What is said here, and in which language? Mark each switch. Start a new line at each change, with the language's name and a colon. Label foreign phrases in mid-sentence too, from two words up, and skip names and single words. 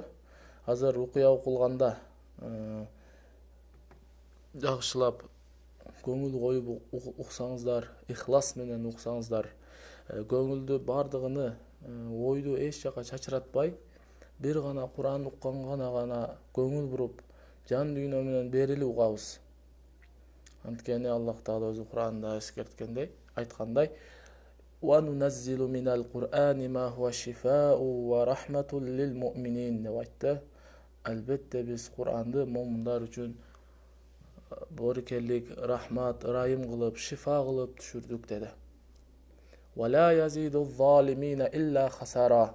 Kyrgyz: Азыр рукуя окулганда жакшылап көңүл коюп уксаңыздар, ихлас менен уксаңыздар, көңүлдү бардыгыны, ойду эч жака чачыратпай, бир гана Кур'ан укканга гана көңүл буруп, жан дүйнө менен берилип угабыз. Анткени Аллах Таала өзү Кур'анда эскерткендей, айткандай:
Arabic: "وننزل من القرآن ما هو شفاء ورحمة للمؤمنين"
Kyrgyz: деп айтты. Албетте биз Кур'анды момундар үчүн борекелик, рахмат, ырайым кылып, шифа кылып түшүрдүк деди.
Arabic: "ولا يزيد الظالمين إلا خسارا".